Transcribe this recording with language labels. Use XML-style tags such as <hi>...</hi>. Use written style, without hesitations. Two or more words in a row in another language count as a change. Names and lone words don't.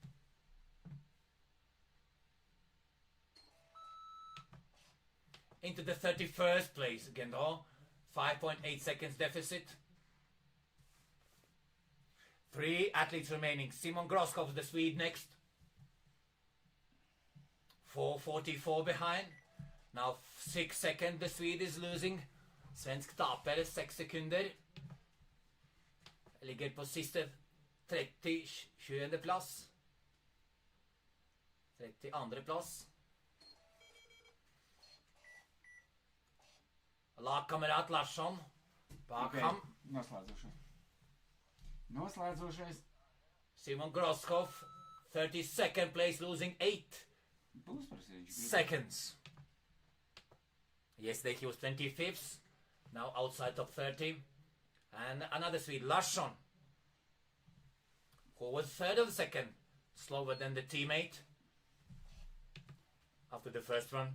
<en>Into the 31st place again though. 5.8 seconds deficit. 3 athletes remaining. Simon Groskov, the Swede, next. 4.44 behind. Now 6 seconds the Swede is losing.</en> <no>Svensk taper 6 sekunder. Ligger på siste 20. plass. 32. plass. Lagkamerat Larsson bak ham.</no> <lv>Noslēdzošais.</lv> <en>Simon Groskov, 32nd place, losing 8 seconds. Yesterday he was 25th, now outside top 30. And another Swede, Larsson, who was third of the second, slower than the teammate after the first run.</en>